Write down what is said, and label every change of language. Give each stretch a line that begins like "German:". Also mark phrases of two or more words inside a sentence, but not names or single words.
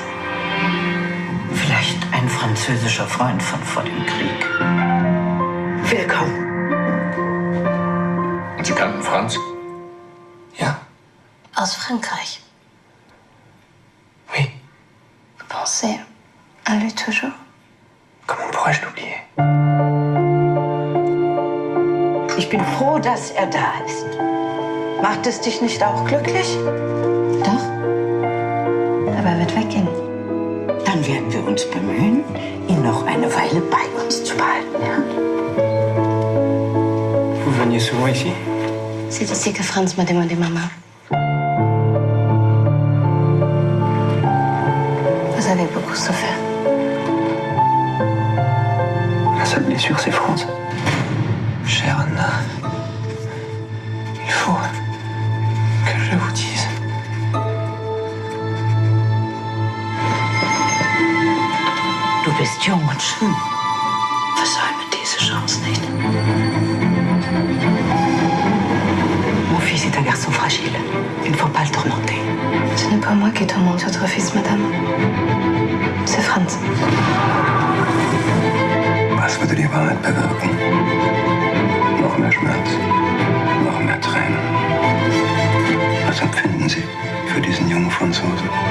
German: Vielleicht ein französischer Freund von vor dem Krieg. Willkommen. Sie kannten Franz? Ja? Aus Frankreich.
French: Oui. Vous pensez à lui toujours? Comment pourrais-je l'oublier?
German: Ich bin froh, dass er da ist. Macht es dich nicht auch glücklich? Doch. Aber er wird weggehen. Dann werden wir uns bemühen, ihn noch eine Weile bei uns zu behalten, ja?
French: Vous veniez souvent ici? C'est ici que Franz m'a demandé maman. Vous avez beaucoup souffert. La seule blessure, c'est Franz. Chère Anna, il faut que je vous dise.
German: Du bist jung und schön. Versäume diese Chance nicht.
French: Mon fils est un garçon fragile. Il ne faut pas le tourmenter. Ce n'est pas moi qui tourmente votre fils, madame. C'est Franz.
German: Was würde die Wahrheit bewirken? Noch mehr Schmerz, noch mehr Tränen. Was empfinden Sie für diesen jungen Franzosen?